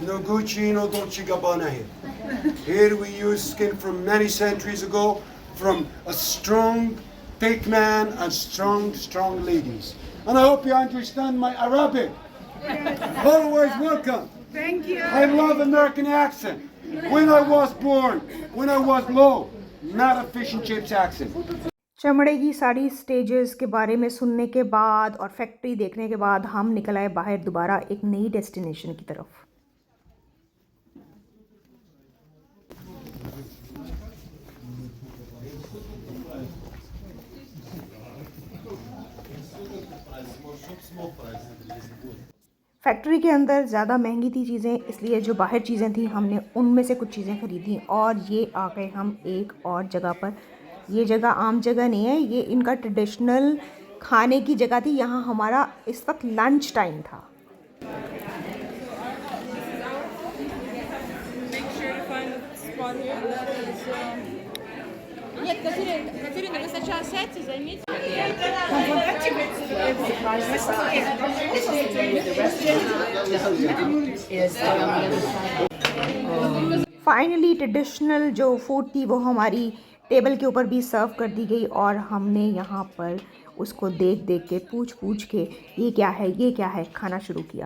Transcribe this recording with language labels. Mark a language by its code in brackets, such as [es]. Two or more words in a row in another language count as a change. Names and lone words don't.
[en] No Gucci, no Dolce Gabbana here. Here we use skin from many centuries ago, from a strong, thick man and strong ladies. And I hope you understand my Arabic. Always welcome. Thank you. I love American accent. When I was born, when I was low, not a fish and chips accent. [hi] चमड़े की सारी स्टेजेस के बारे में सुनने के बाद और फैक्ट्री देखने के बाद हम निकल आए बाहर दोबारा एक नई डेस्टिनेशन की तरफ। फैक्ट्री के अंदर ज़्यादा महंगी थी चीज़ें, इसलिए जो बाहर चीज़ें थी हमने उनमें से कुछ चीज़ें ख़रीदी और ये आ गए हम एक और जगह पर। ये जगह आम जगह नहीं है, ये इनका ट्रेडिशनल खाने की जगह थी। यहाँ हमारा इस वक्त [en] lunch time [hi] था। [ru] Нет, Катерина, вы сначала сядьте, займите. [en] finally traditional [hi] जो फूड थी वो हमारी टेबल के ऊपर भी सर्व कर दी गई और हमने यहाँ पर उसको देख देख के पूछ के ये क्या है खाना शुरू किया।